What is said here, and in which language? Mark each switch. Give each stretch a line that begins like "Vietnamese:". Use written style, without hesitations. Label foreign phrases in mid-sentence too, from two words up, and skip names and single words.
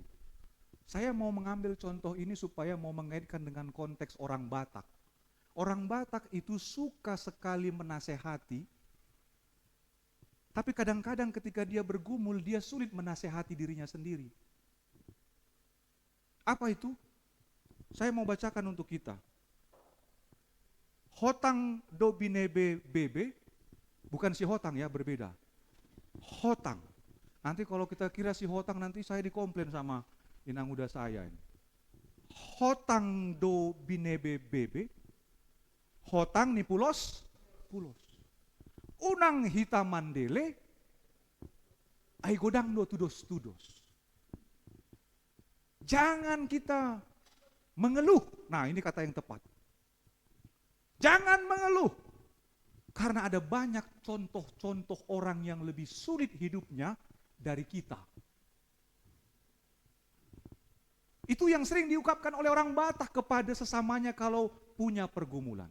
Indonesian: Saya mau mengambil contoh ini supaya mau mengaitkan dengan konteks orang Batak. Orang Batak itu suka sekali menasehati, tapi kadang-kadang ketika dia bergumul, dia sulit menasehati dirinya sendiri. Apa itu? Saya mau bacakan untuk kita.
Batak Toba: Hotang do binebe bebe,
Indonesian: bukan si Hotang ya, berbeda. Hotang. Nanti kalau kita kira si Hotang, nanti saya dikomplain sama
Batak Toba: inang muda
Indonesian: saya ini.
Batak Toba: Hotang do binebe bebe, Hotang ni pulos, unang hitam mandele, ay godang do tudos.
Indonesian: Jangan kita mengeluh. Nah, ini kata yang tepat. Jangan mengeluh. Karena ada banyak contoh-contoh orang yang lebih sulit hidupnya dari kita. Itu yang sering diungkapkan oleh orang Batak kepada sesamanya kalau punya pergumulan.